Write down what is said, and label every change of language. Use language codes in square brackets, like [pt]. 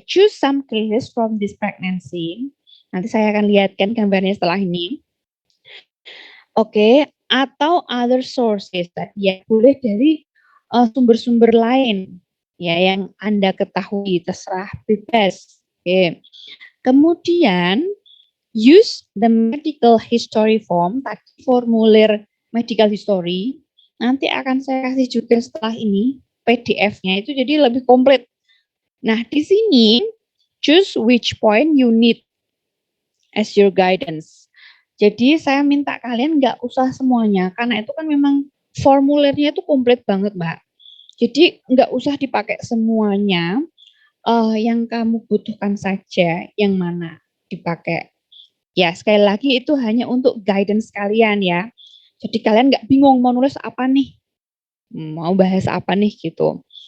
[en] Choose some cases from this pregnancy. [id] Nanti saya akan lihatkan gambarnya setelah ini. Oke, atau other sources. Ya, boleh dari sumber-sumber lain ya yang Anda ketahui, terserah bebas. Oke. [en] Kemudian use the medical history form, [id] tadi formulir [en] medical history. [id] Nanti akan saya kasih juga setelah ini PDF-nya itu jadi lebih komplit. Nah, di sini [en] choose which point you need as your guidance. [id] Jadi saya minta kalian nggak usah semuanya karena itu kan memang formulirnya itu komplit banget, Mbak. Jadi nggak usah dipakai semuanya, yang kamu butuhkan saja yang mana dipakai. Ya sekali lagi itu hanya untuk guidance kalian ya. Jadi kalian nggak bingung mau nulis apa nih, mau bahas apa nih gitu.